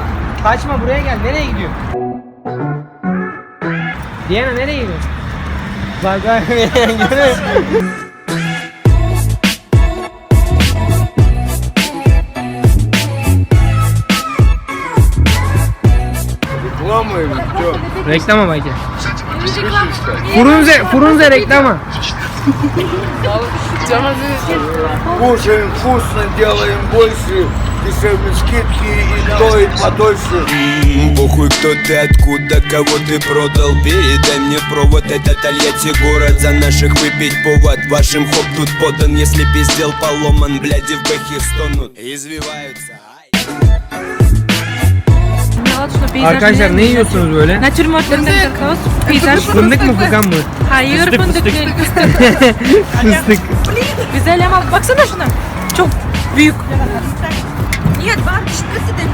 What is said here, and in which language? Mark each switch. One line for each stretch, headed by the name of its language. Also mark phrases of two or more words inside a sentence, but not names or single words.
Turkish: Kaçma, buraya gel. Nereye gidiyor? Diana nereye gidiyor? Bak görüyor musun? Reklama bak ya.
Russian: Фрунзе реклама. Кушаем вкусно, делаем больше, дешевле скидки и стоит подольше. Похуй, кто ты, откуда, кого ты продал. Передай мне провод, это Тольятти город. За наших выпить повод, вашим хоп тут подан. Если пиздел поломан, бляди в бэхе стонут. Извиваются.
Turkish: Arkadaşlar ne yiyorsunuz böyle? Natürmörtlerinde peyzaj. Fındık mı Furkan bu? Hayır, fındık değil. Fıstık. Güzel ama baksana şuna. Çok büyük. Niye var işte de.